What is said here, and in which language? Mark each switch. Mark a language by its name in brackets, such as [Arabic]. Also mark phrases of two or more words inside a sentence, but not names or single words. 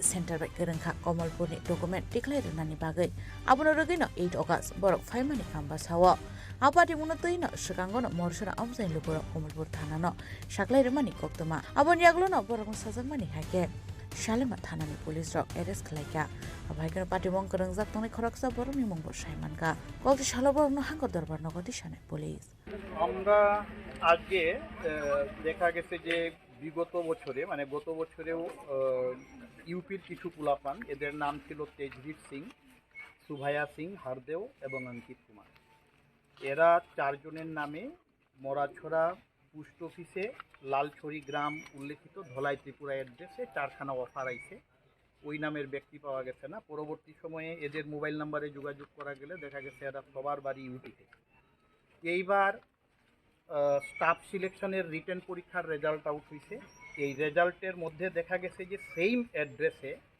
[Kok Borok] center bai kerengkha Kamalpur ni [English] document declare [Kok Borok] nani bagai abono rogino 8 August borok faimani kamba sawo Apadi munotoi no shikangono morchora amsani luboro Kamalpur thana no shaklai rumani koktoma abon yaglo no borok sajangmani hake Shalima Thanani police rock arrest khlaika abaikar party mong kereng jak tonai khoraksa boroni mong bo saimanka kokti shala borno hangor darbar nagoti shane police [Bangla] আমরা আজকে দেখা গেছে যে বিগত বছরে মানে গত বছরেও ইউপির কিছু পোলাপান এদের নাম ছিল তেজভীর সিং সুভায়া সিং হারদেও এবং অঙ্কিত কুমার এরা চারজনের নামে মরাছড়া পোস্ট অফিসে লালছড়ি গ্রাম উল্লেখিত ধলাই ত্রিপুরা অ্যাড্রেসে 4খানা অফার আইছে ওই নামের ব্যক্তি পাওয়া গেছে না পরবর্তী সময়ে এদের মোবাইল নাম্বারে যোগাযোগ করা গেলে দেখা গেছে এরা সবার বাড়ি ইউপিতে এইবার স্টাফ সিলেকশনের রিটেন পরীক্ষার [English] result out [Bangla] হয়েছে এই রেজাল্টের মধ্যে দেখা গেছে যে সেম অ্যাড্রেসে